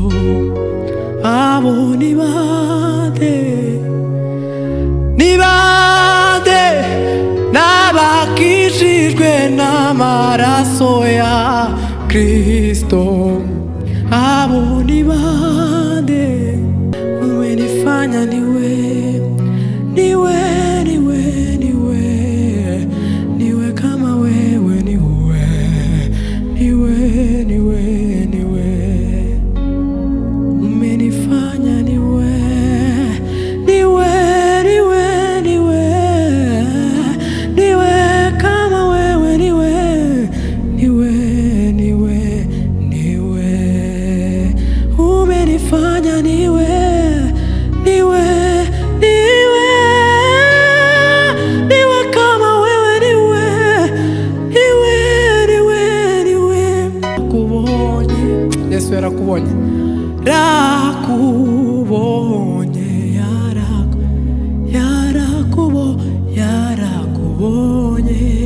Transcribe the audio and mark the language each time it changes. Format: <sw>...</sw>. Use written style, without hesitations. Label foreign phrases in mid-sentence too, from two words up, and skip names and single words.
<rw>Abo ni bande, ni bande, n'abakijijwe n'amaraso ya Kristo. Abo ni bande,</rw> <sw>umenifanya niwe, niwe, niwe, niwe, niwe kama wewe, niwe, niwe, niwe, niwe, umenifanya niwe, niwe, niwe, niwe, niwe kama wewe, niwe, niwe, niwe, niwe, umenifanya niwe, niwe, niwe, niwe kama wewe, niwe, niwe, niwe, niwe.</sw> <rw>Rakubonye, Yesu yarakubonye, rakubonye, yarakubonye, yarakubonye,</rw>